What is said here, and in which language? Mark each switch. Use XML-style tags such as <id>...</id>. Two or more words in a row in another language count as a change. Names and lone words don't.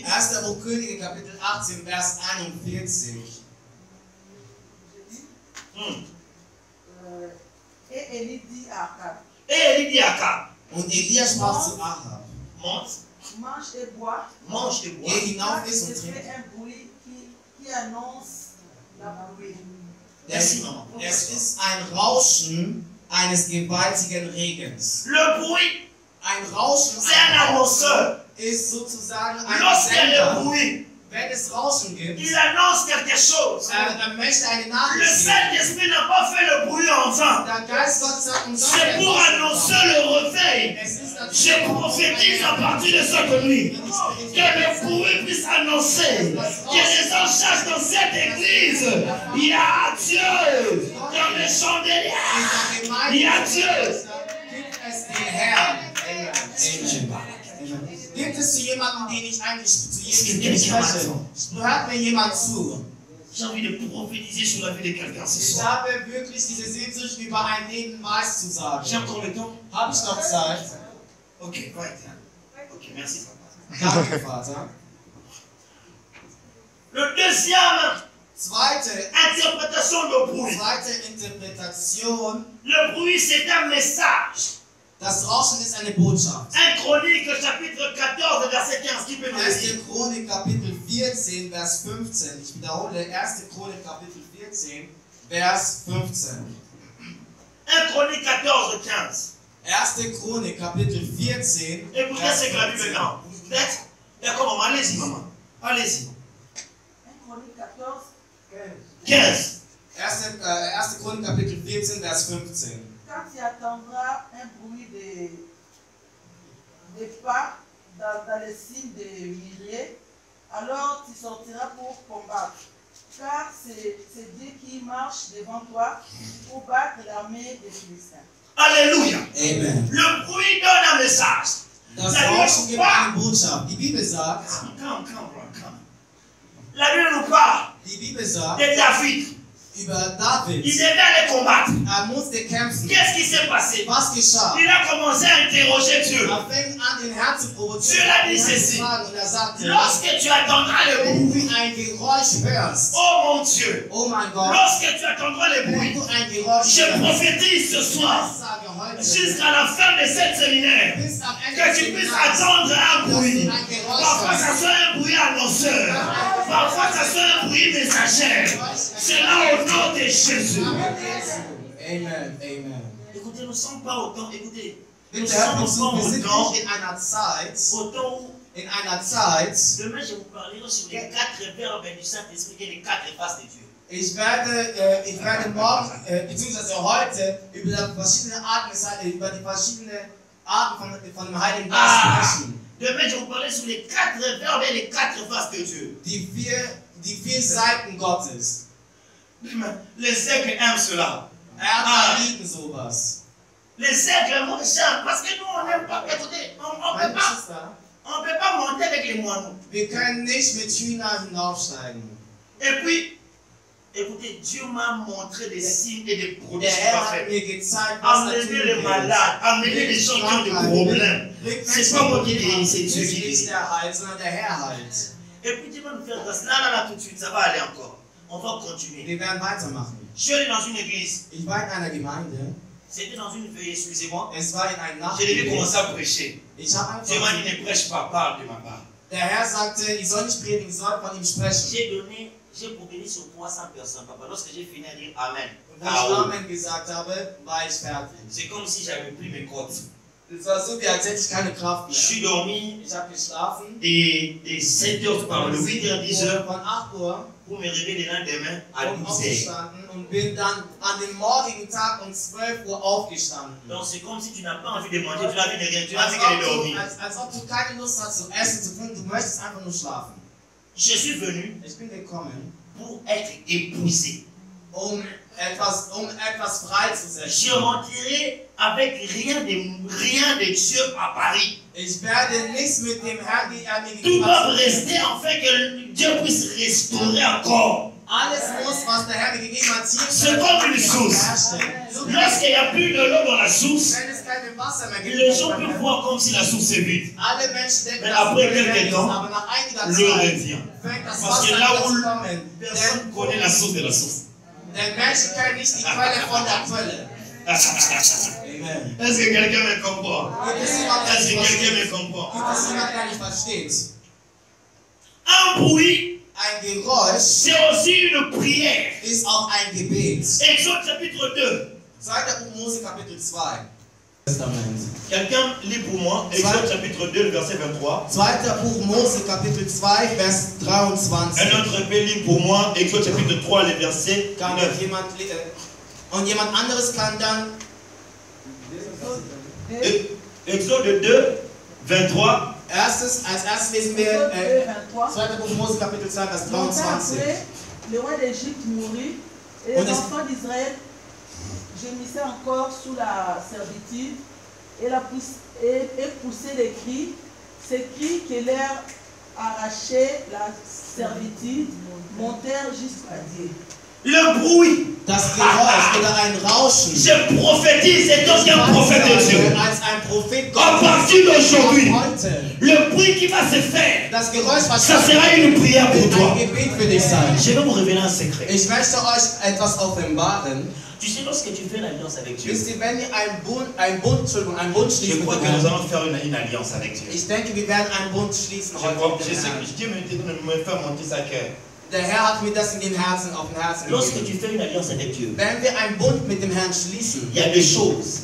<de>1. Buch Könige Kapitel 18, Vers 41.</de> <fr>Et Élie dit à Akab, Et il dit à Akab,</fr> <de>Und Elia sprach zu Ahab:</de> <fr>monte, mange et bois, mange et bois.</fr> <de>Geh hinauf,</de> <fr>car</fr> <de>iss</de> <fr>je</fr> <de>und trink.</de> <fr>fais un bruit qui annonce la pluie. Merci, maman.</fr> <de>Es ist ein Rauschen eines gewaltigen Regens.</de> <fr>Le bruit,</fr> <de>Ein Rauschen</de> <fr>c'est un annonceur.</fr> <de>ist sozusagen ein</de> <fr>Lorsqu'il y a le</fr> <de>Sender.</de> <fr>bruit,</fr> <de>Wenn es Rauschen gibt,</de> <fr>il annonce quelque chose.</fr> <de>möchte eine</de> <fr>Le</fr> <de>Nachricht geben.</de> <fr>Saint-Esprit n'a pas fait le bruit en vain.</fr> <de>Der Geist Gottes hat uns</de> <fr>C'est pour annoncer le réveil.</fr> <de>Es ist</de> <fr>Je prophétise à partir de cette nuit que le bruit puisse annoncer que les gens cherchent dans cette église. Il y a Dieu dans les chandeliers. Il y a Dieu.</fr> <de>Gibt es den Herrn. Amen. Gibt es zu jemandem, den ich eigentlich zu jedem spreche? Hört mir jemand zu?</de> <fr>J'ai envie de prophétiser sur la vie de quelqu'un ce</fr> <de>Ich</de> <fr>soir.</fr> <de>habe wirklich diese Sehnsucht, über ein Leben weiß zu sagen.</de> <fr>J'ai encore le temps?</fr> <de>Habe ich noch Zeit?</de> <en>Ok, right. Ok, merci.</en> <de>Danke, Vater.</de> <fr>Le deuxième</fr> <de>Zweite</de> <fr>interprétation de bruit.</fr> <de>Interpretation.</de> <fr>Le bruit, c'est un message.</fr> <de>Das Rauschen ist eine Botschaft.</de> <fr>1 Chronique, chapitre 14, verset 15. Qui peut nous le</fr> <de>1.</de> <fr>dire?</fr> <de>Chronik, Kapitel 14, Vers 15. Ich wiederhole, 1. Chronik, Kapitel 14, Vers 15.</de> <fr>1 Chronique 14, 15.</fr> <de>1. Chronik, Kapitel 14,</de> <fr>Écoutez</fr> <de>Vers</de> <fr>ce que la Bible</fr> <de>15.</de> <fr>dit. Vous êtes d'accord, maman? Allez-y, maman. Allez-y. 1 Chronique 14, 15.</fr> <de>1. Chronik, Kapitel 14, Vers 15.</de> <fr>quand tu entendras un bruit de pas dans le signe de myrier, alors tu sortiras pour combattre. Car c'est Dieu qui marche devant toi pour battre l'armée des Philistins. Alléluia. Amen. Le bruit donne un message.</fr> <de>Das</de> <fr>La Bible</fr> <de>Rauschen</de> <fr>nous</fr> <de>gibt</de> <fr>parle.</fr> <de>eine Botschaft. Die Bibel sagt,</de> <fr>La Bible nous parle</fr> <de>die Bibel sagt</de> <fr>de David.</fr> <de>über</de> <fr>Il</fr> <de>David,</de> <fr>devait aller combattre.</fr> <de>musste kämpfen.</de> <fr>Qu'est-ce qui s'est passé?</fr> <de>Was geschah?</de> <fr>Il a commencé à interroger Dieu.</fr> <de>Fing an, den Herrn zu provozieren.</de> <fr>Dieu l'a dit ceci.</fr> <de>Und sagte,</de> <fr>Lorsque tu attendras le</fr> <de>wenn</de> <fr>bruit,</fr> <de>du ein Geräusch hörst,</de> <fr>oh mon Dieu,</fr> <de>oh mein Gott,</de> <fr>lorsque tu attendras le</fr> <de>wenn</de> <fr>bruit,</fr> <de>du ein Geräusch</de> <fr>je</fr> <de>hörst,</de> <fr>prophétise ce soir,</fr> <de>sage heute,</de> <fr>jusqu'à la fin de cette séminaire,</fr> <de>bis am Ende</de> <fr>que tu puisses attendre un bruit.</fr> <de>ein Geräusch</de> <fr>Parfois,</fr> <de>hörst.</de> <fr>ça soit un bruit annonceur. Parfois, ça soit un bruit messager. C'est là au nom de Jésus. Amen, amen. Écoutez, nous ne sommes pas autant. Écoutez, nous</fr> <de>Bitte,</de> <fr>sommes</fr> <de>wir sind</de> <fr>autant</fr> <de>nicht in einer Zeit,</de> <fr>où demain je vous parlerai sur les 4 verbes du Saint-Esprit et les 4 faces de Dieu.</fr> <de>ich werde morgen, beziehungsweise heute, über die verschiedenen Arten von dem Heiligen Geist sprechen.</de> <fr>Demain, je vous parlerai sur les 4 verbes et les 4 faces de Dieu.</fr> <de>Die vier Seiten Gottes.</de> <fr>Les siècles aiment cela.</fr> <de>Lieben sowas.</de> <fr>Les siècles mon cher, parce que nous, on n'aime pas. Écoutez, on ne peut pas monter avec les moineaux.</fr> <de>Wir können nicht mit Hühnern hinaufsteigen.</de> <fr>Et puis, écoutez, Dieu m'a montré des signes et des</fr> <de>Der</de> <fr>prodiges</fr> <de>Herr hat</de> <fr>parfaits.</fr> <de>mir gezeigt, was er</de> <fr>Amener</fr> <de>tun</de> <fr>les</fr> <de>will.</de> <fr>malades, amener les gens qui ont des problèmes. C'est pas moi qui dis, c'est Dieu qui</fr> <de>Nicht</de> <fr>dit.</fr> <de>der Heil, sondern der Herr heilt.</de> <fr>Et puis Dieu va nous faire grâce. Là, tout de suite, ça va aller encore. On va continuer.</fr> <de>Wir werden weitermachen.</de> <fr>Je suis allé dans une église.</fr> <de>Ich war in einer Gemeinde.</de> <fr>C'était dans une veillée, excusez-moi.</fr> <de>Es war in einem</de> <fr>J'ai dû</fr> <de>Nachtgebet.</de> <fr>commencer à prêcher.</fr> <de>Ich habe</de> <fr>Dieu m'a dit,</fr> <de>einfach,</de> <fr>ne prêche pas, parle de ma part.</fr> <de>der Herr sagte, ich soll nicht predigen, ich soll von ihm sprechen.</de> <fr>J'ai prophétisé sur 300 personnes, papa. Lorsque j'ai fini à dire Amen,</fr> <de>Und wo ich Amen gesagt habe, war ich fertig.</de> <fr>c'est comme si j'avais pris mes côtes.</fr> <de>Es war so, wie als hätte ich keine Kraft</de> <fr>Je suis</fr> <de>mehr.</de> <fr>dormi</fr> <de>Ich habe geschlafen.</de> <fr>et 7h, pardon, 8h, 10h,</fr> <de>Von 8 Uhr</de> <fr>pour me réveiller le lendemain à 10h.</fr> <de>aufgestanden und bin dann an dem morgigen Tag um 12 Uhr aufgestanden.</de> <fr>Donc c'est comme si tu n'as pas envie de manger, tu n'as envie de rien, tu n'as envie qu'elle dormir.</fr> <de>Als ob du keine Lust hast zu essen, zu trinken, du möchtest einfach nur schlafen.</de> <fr>Je suis venu</fr> <de>Ich bin gekommen,</de> <fr>pour être épousé.</fr> <de>um etwas freizusetzen.</de> <fr>Je rentrerai avec rien de Dieu à Paris.</fr> <de>Ich werde nichts mit dem Herrn, die er mir</de> <fr>Tout</fr> <de>gegeben</de> <fr>doit</fr> <de>hat.</de> <fr>rester afin que Dieu puisse restaurer encore.</fr> <de>Alles muss, was der Herr mir gegeben hat, hier</de> <fr>C'est comme une source.</fr> <de>herstellen. So wie</de> <fr>Lorsqu'il n'y a plus de l'eau dans la source,</fr> <de>wenn es keine Wasser mehr gibt,</de> <fr>les gens peuvent voir comme si la source est vide.</fr> <de>alle Menschen denken,</de> <fr>Mais</fr> <de>dass</de> <fr>après</fr> <de>es leer</de> <fr>quelques</fr> <de>ist,</de> <fr>temps,</fr> <de>aber nach einiger</de> <fr>l'eau</fr> <de>Zeit</de> <fr>revient.</fr> <de>fängt das</de> <fr>Parce que</fr> <de>Wasser</de> <fr>là</fr> <de>an</de> <fr>où</fr> <de>zu kommen.</de> <fr>personne connaît la source de la source.</fr> <de>Denn Menschen kennen nicht die Quelle von der Quelle.</de> <fr>Amen. Est-ce que quelqu'un me comprend?</fr> <de>Gibt es jemand, der</de> <fr>Est-ce</fr> <de>nicht</de> <fr>que quelqu'un me</fr> <de>versteht?</de> <fr>comprend?</fr> <de>Gibt es jemand, der nicht versteht?</de> <fr>Un bruit,</fr> <de>Ein Geräusch</de> <fr>c'est aussi une prière.</fr> <de>ist auch ein Gebet.</de> <fr>Exode chapitre 2.</fr> <de>2. Buch Mose Kapitel 2. Testament.</de> <fr>Quelqu'un lit pour moi Exode chapitre 2, le verset 23.</fr> <de>2. Buch Mose Kapitel 2, Vers 23.</de> <fr>Un autre peut lire pour moi Exode chapitre 3, le verset</fr> <de>Kann</de> <fr>9.</fr> <de>und jemand anderes kann dann</de> <fr>Exode 2, 23.</fr> <de>als erstes lesen wir 2. Buch Mose Kapitel 2, Vers 23.</de> <fr>Le roi d'Égypte mourut et les enfants d'Israël gémissaient encore sous la servitude et poussaient des cris. Ces cris qui leur arrachaient la servitude montèrent jusqu'à Dieu. Le bruit.</fr> <de>Das Geräusch oder ein Rauschen.</de> <fr>Je prophétise et donc un prophète de Dieu.</fr> <de>Als ein Prophet</de> <fr>À partir d'aujourd'hui,</fr> <de>heute.</de> <fr>le bruit qui va se faire,</fr> <de>Das Geräusch, was</de> <fr>ça sera une prière pour toi.</fr> <de>ein Gebet für dich sein.</de> <fr>Je vais vous révéler un secret.</fr> <de>Ich möchte euch etwas offenbaren.</de> <fr>Tu sais, lorsque tu fais l'alliance avec Dieu,</fr> <de>Wisst ihr, wenn ihr einen Bund</de> <fr>je</fr> <de>schließen</de> <fr>crois</fr> <de>mit</de> <fr>que</fr> <de>dem</de> <fr>nous</fr> <de>Herrn,</de> <fr>allons faire une alliance avec Dieu.</fr> <de>ich denke, wir werden einen Bund schließen</de> <fr>Je</fr> <de>heute</de> <fr>crois</fr> <de>mit</de> <fr>que</fr> <de>dem Herrn.</de> <fr>Dieu me fait monter sa cœur.</fr> <de>Der Herr hat mir das in den Herzen, auf dem Herzen</de> <fr>Lorsque</fr> <de>gegeben.</de> <fr>tu fais une alliance avec Dieu,</fr> <de>Wenn wir einen Bund mit dem Herrn schließen,</de> <fr>il y a des choses</fr>